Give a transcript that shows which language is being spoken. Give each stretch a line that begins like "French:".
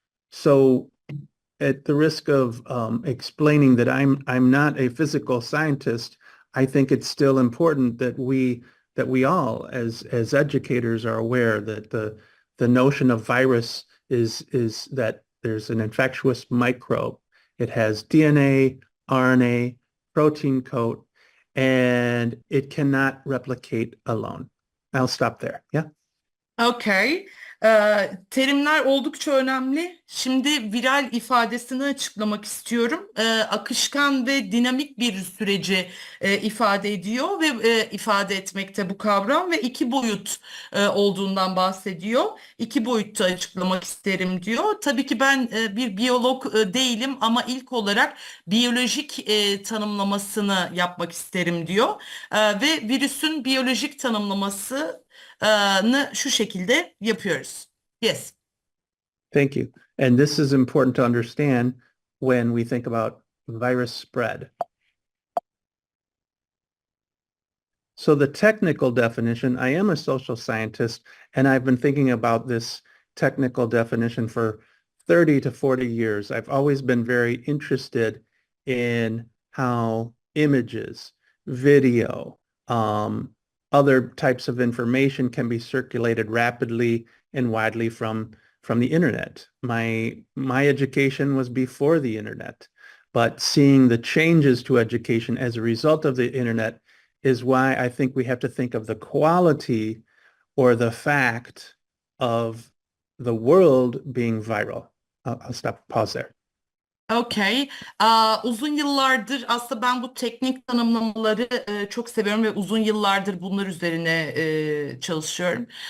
English: So at the risk of explaining that I'm not a physical scientist, I think it's still important that we all as educators are aware that the notion of virus is that there's an infectious microbe. It has DNA, RNA, protein coat, and it cannot replicate alone. I'll stop there. Yeah. Okay.
Turkish: Terimler oldukça önemli. Şimdi viral ifadesini açıklamak istiyorum. Akışkan ve dinamik bir süreci ifade ediyor ve ifade etmekte bu kavram ve iki boyut olduğundan bahsediyor. İki boyutta açıklamak isterim diyor. Tabii ki ben bir biyolog değilim ama ilk olarak biyolojik tanımlamasını yapmak isterim diyor. Ve virüsün biyolojik tanımlaması şu şekilde yapıyoruz.
English: Yes. Thank you. And this is important to understand when we think about virus spread. So the technical definition, I am a social scientist, and I've been thinking about this technical definition for 30 to 40 years. I've always been very interested in how images, video, other types of information can be circulated rapidly and widely from the internet. My education was before the internet, but seeing the changes to education as a result of the internet is why I think we have to think of the quality or the fact of the world being viral. I'll pause there. Okay.
Turkish: Uzun yıllardır aslında ben bu teknik tanımlamaları çok seviyorum ve uzun yıllardır bunlar üzerine çalışıyorum.